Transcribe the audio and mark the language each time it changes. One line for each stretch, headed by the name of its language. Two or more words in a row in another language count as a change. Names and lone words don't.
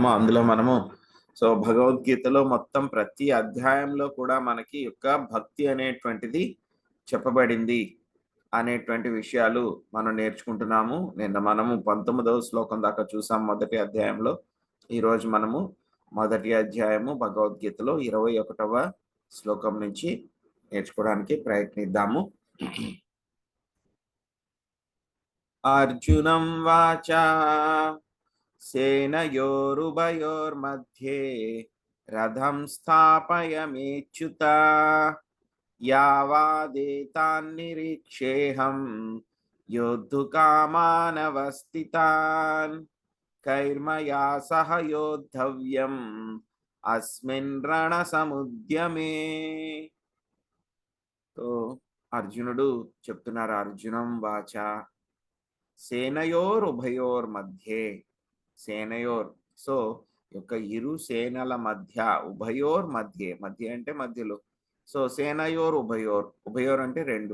Telugu: అందులో మనము భగవద్గీతలో మొత్తం ప్రతి అధ్యాయంలో కూడా మనకి యొక్క భక్తి అనేటువంటిది చెప్పబడింది అనేటువంటి విషయాలు మనం నేర్చుకుంటున్నాము. నిన్న మనము 19వ శ్లోకం దాకా చూసాం మొదటి అధ్యాయంలో. ఈరోజు మనము మొదటి అధ్యాయము భగవద్గీతలో 21వ శ్లోకం నుంచి నేర్చుకోవడానికి ప్రయత్నిద్దాము.
Sanskrit: अर्जुनं वाचा सेनयोरुभयोर्मध्ये रथं स्थापयमेच्युत यावादेतान्निरीक्षेऽहं योद्धुकामानवस्थितान् कैर्मया सह योद्धव्यम् अस्मिन् रणसमुद्यमे.
Telugu: तो అర్జునుడు చెప్తున్నారు,
Sanskrit: అర్జునం వాచా సేనయోర్ ఉభయోర్ మధ్యే.
Telugu: సేనయోర్ యొక్క ఇరు సేనల మధ్య,
Sanskrit: ఉభయోర్ మధ్యే,
Telugu: మధ్య అంటే మధ్యలో.
Sanskrit: సేనయోర్ ఉభయోర్
Telugu: అంటే రెండు.